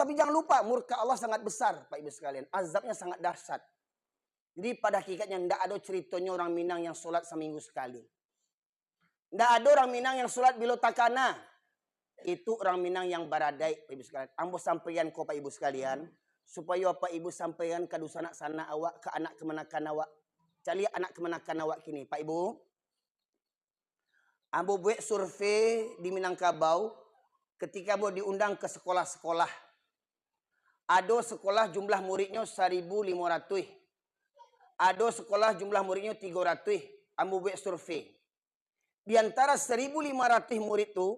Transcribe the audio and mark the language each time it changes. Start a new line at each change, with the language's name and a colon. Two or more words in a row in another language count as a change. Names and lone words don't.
Indonesian: Tapi jangan lupa murka Allah sangat besar. Pak Ibu sekalian. Azabnya sangat dahsyat. Jadi pada hakikatnya tidak ada ceritanya orang Minang yang sholat seminggu sekali. Tidak ada orang Minang yang sholat bila takana. Itu orang Minang yang baradai. Pak Ibu sekalian. Ambo sampaikan ke Pak Ibu sekalian. Supaya Pak Ibu sampaikan ke
Minangkabau: dusanak sana awak.
Indonesian: Ke anak kemenakan awak. Cari anak kemenakan awak kini. Pak Ibu. Ambo buat survei di Minangkabau. Ketika mau diundang ke sekolah-sekolah. Ada sekolah jumlah muridnya 1.500. Ada sekolah jumlah muridnya 300. Ambo buat survei. Di antara 1.500 murid itu.